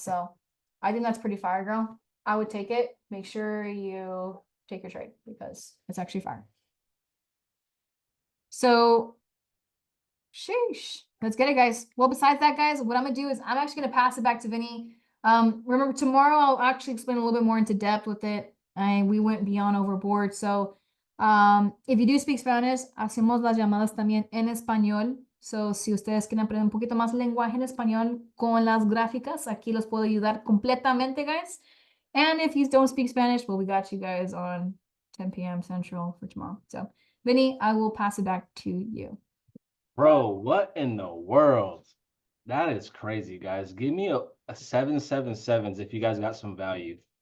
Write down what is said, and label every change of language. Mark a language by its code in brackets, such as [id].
[en] So I think that's pretty fire, girl. I would take it. Make sure you take your trade because it's actually fire. So sheesh. Let's get it, guys. Well, besides that, guys, what I'm gonna do is I'm actually gonna pass it back to Vinny. Remember tomorrow I'll actually explain a little bit more into depth with it. And we went beyond overboard. So if you do speak Spanish, [es] hacemos las llamadas también en español. So si ustedes quieren aprender un poquito más lenguaje en español con las gráficas, aquí los puedo ayudar completamente, guys. [en] And if you don't speak Spanish, well, we got you guys on 10 p.m. Central for tomorrow. So Vinny, I will pass it back to you. Bro, what in the world? That is crazy, guys. Give me a 777s if you guys got some value.